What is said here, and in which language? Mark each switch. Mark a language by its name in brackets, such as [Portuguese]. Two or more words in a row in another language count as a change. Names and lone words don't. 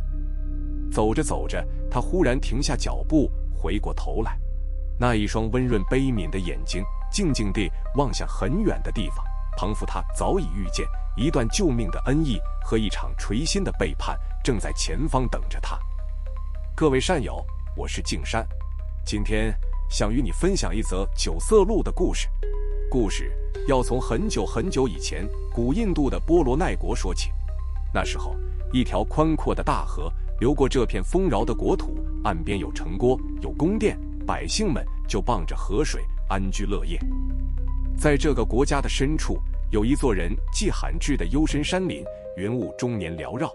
[Chinese] 走着走着，他忽然停下脚步，回過頭来，那一雙溫潤悲憫的眼睛靜靜地望向很遠的地方，彷彿他早已預見一段救命的恩義和一場錘心的背叛正在前方等着他。各位善友，我是靜山，今天想與你分享一則九色鹿的故事。故事要從很久很久以前古印度的波羅奈國說起。那時候，一條寬闊的大河流過這片豐饒的國土，岸邊有城郭，有宮殿，百姓們就傍着河水安居樂業。在這個國家的深處，有一座人跡罕至的幽深山林，雲霧終年繚繞。